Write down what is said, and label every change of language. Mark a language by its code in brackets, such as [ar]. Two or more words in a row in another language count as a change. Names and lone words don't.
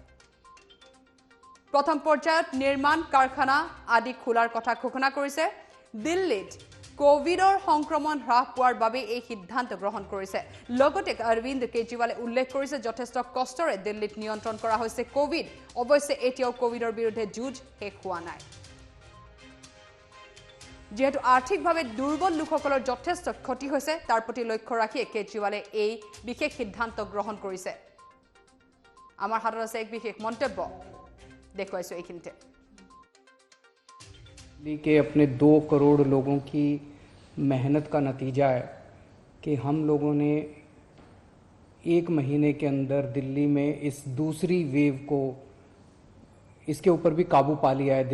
[as] প্ৰথম পৰ্যায়ত নিৰ্মাণ কাৰখানা আদি খোলাৰ কথা ঘোষণা কৰিছে দিল্লীত কোভিডৰ সংক্ৰমণ হ্ৰাস পোৱাৰ বাবে এই সিদ্ধান্ত গ্ৰহণ কৰিছে লগতে অৰবিন্দ কেজৰিৱালে উল্লেখ কৰিছে যথেষ্ট কষ্টৰে দিল্লীত নিয়ন্ত্ৰণ কৰা হৈছে কোভিড অৱশ্যে এতিয়াও কোভিডৰ বিৰুদ্ধে যুঁজ শেষ হোৱা নাই যেহেতু আৰ্থিকভাৱে দুৰ্বল লোকসকলৰ যথেষ্ট ক্ষতি হৈছে তাৰ প্ৰতি লক্ষ্য ৰাখি কেজৰিৱালে এই বিশেষ সিদ্ধান্ত গ্ৰহণ কৰিছে আমাৰ হাতত আছে এক বিশেষ মন্তব্য দেখুৱাইছো এইখিনিতে [hi] दिल्ली के अपने 2 करोड़ लोगों की मेहनत का नतीजा है कि हम लोगों ने 1 महीने के अंदर दिल्ली में इस दूसरी वेव को इसके ऊपर भी काबू पा लिया है